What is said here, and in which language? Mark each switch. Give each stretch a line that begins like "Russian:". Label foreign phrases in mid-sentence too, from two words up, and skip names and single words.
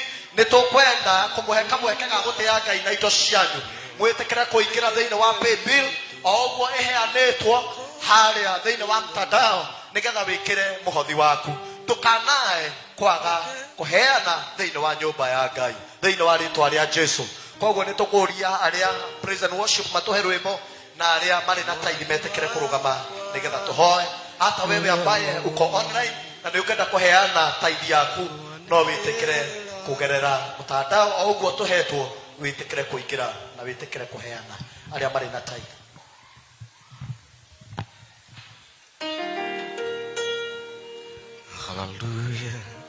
Kikuyu: Nĩ tũkwenda kũmũhe kamweke ga gũtĩa Ngai na indo cianyu, mwĩtĩkĩre kũingĩra thĩinĩ wa paybill o ũguo ĩheanĩtwo harĩa thĩinĩ wa mtandao nĩgetha wĩkĩre mũhothi waku. Ndũkanae kwaga kũheana thĩinĩ wa nyũmba ya Ngai thĩinĩ wa rĩĩtwa rĩa Jesũ. Koguo nĩ tũkũria arĩa
English: praise and worship
Kikuyu: matũhe rwĩmbo na arĩa marĩ na taidi metĩkĩre kũrũgama nĩgetha tũhoe.
Swahili: Hata wewe ambaye uko online
Kikuyu: na nĩ ũkwenda kũheana taidi yaku no wĩtĩkĩre kũgerera mtandao o ũguo tũhetwo witikire kuingira na witikire kuheana aria mari na tithe. Hallelujah.